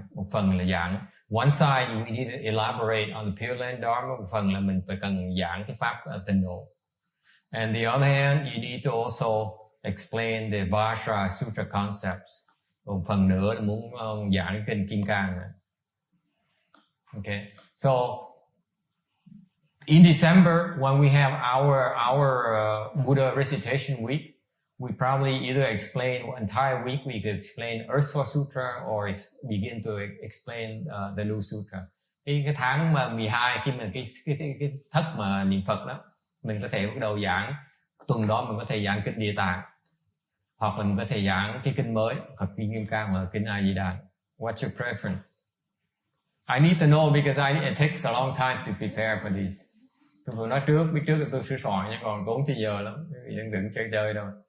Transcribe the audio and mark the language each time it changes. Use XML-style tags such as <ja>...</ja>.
<vi>Một phần là giảng</vi> <en>one side we need to elaborate on the Pure Land Dharma,</en> <vi>một phần là mình phải cần giảng cái pháp tịnh độ.</vi> <en>And the other hand, you need to also explain the Vajra Sutra concepts.</en> <vi>Một phần nữa là muốn giảng kinh Kim Cang.</vi> <en>Okay, so in December, when we have our Buddha recitation week, we probably either explain an entire week. We could explain Earthwa Sutra or begin to explain the new sutra.</en> <vi>Cái tháng mà 12 khi mà cái thất mà niệm Phật đó, mình có thể bắt đầu giảng. Tuần đó mình có thể giảng kinh Địa Tạng, hoặc là mình có thể giảng cái kinh mới, hoặc kinh Kim Cang hoặc kinh A Di Đà.</vi> <en>What's your preference? I need to know because it takes a long time to prepare for these.</en> <vi>Tôi vừa nói biết trước là tôi sửa soạn nha, còn tốn thời giờ lắm, đừng chơi đâu.</vi>